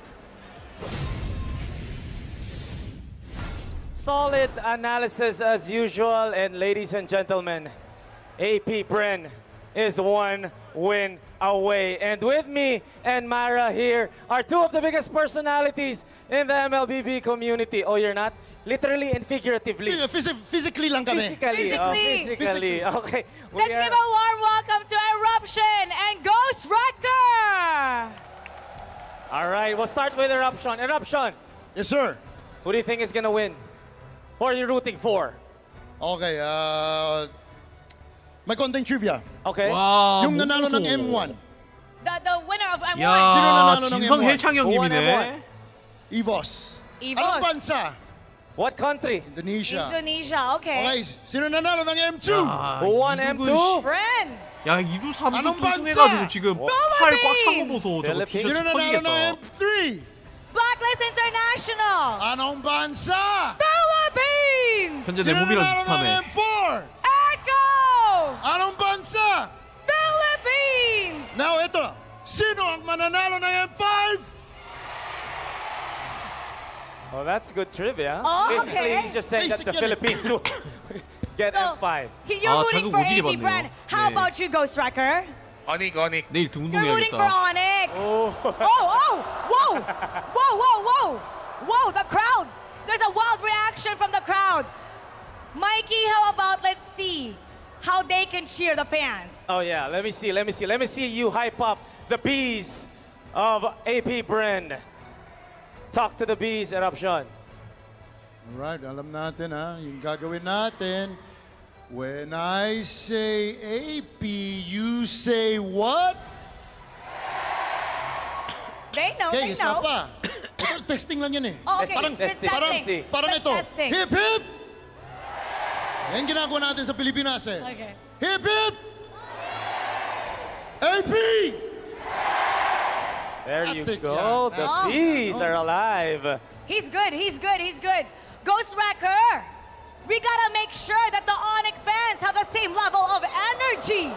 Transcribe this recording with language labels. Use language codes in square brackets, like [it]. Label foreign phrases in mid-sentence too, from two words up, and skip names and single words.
[en] Solid analysis as usual, and ladies and gentlemen, AP Bren is 1 win away. And with me and Mara here are 2 of the biggest personalities in the MLBB community. Oh, you're not? Literally and figuratively. [tl] Physically lang kami. [en] Physically. Okay. Let's give a warm welcome to Eruption and Ghost Wrecker. All right, we'll start with Eruption. Eruption. Yes, sir. Who do you think is going to win? Who are you rooting for? [tl] Okay, may konting trivia. [en] Okay. [ko] 와, [tl] Yung nanalo ng M1. [en] The winner of M1. [tl] Sino [ko] 야, [tl] nanalo ng [ko] 진성 [tl] M1? [ko] 헬창 형님이네. [tl] EVOS. EVOS. Anong bansa? [en] What country? Indonesia. Indonesia, okay. [tl] Okay, sino nanalo ng M2? [en] Who won M2? Bren. [ko] 야, 2두 3두 안녕, 뚱뚱해가지고 지금 팔 꽉 찬 거 보소. 저거 [en] Philippines. [ko] 티셔츠 [tl] Sino nanalo ng [ko] 터지겠다. [tl] M3? [en] Blacklist International. [tl] Anong bansa? [en] Philippines. [ko] 현재 내 [tl] Sino [ko] 몸이랑 [tl] nanalo ng [ko] 비슷하네. [tl] M4? [en] Echo. [tl] Anong bansa? [en] Philippines. [tl] Now, ito. Sino ang mananalo ng M5? [en] Well, that's good trivia. Oh, Basically, okay. he's just saying that the Philippines will get M5. You're rooting for AP Brand. How about you, Ghost Wrecker? Onic. [ko] 내일 [en] You're rooting for [ko] 등운동해야겠다. [en] Onic. Oh, whoa. Whoa, the crowd. There's a wild reaction from the crowd. Mikey, how about let's see how they can cheer the fans. Oh yeah, let me see you hype up the bees of AP Brand. Talk to the bees, Eruption. Alright, [tl] alam natin ha, yung gagawin natin. [en] When I say AP, you say what? They know, Okay, they [tl] isa [en] know. [tl] pa. Ito, testing lang yan eh. [en] Oh, okay, [tl] Parang ito. [en] Testing. Hip hip! [tl] Yan ginagawa natin sa Pilipinas eh. [en] Okay. Hip hip! AP! There you Epic go. [tl] yan. [en] The Oh. bees are alive. He's good. Ghost Wrecker, we gotta make sure that the Onic fans have the same level of energy.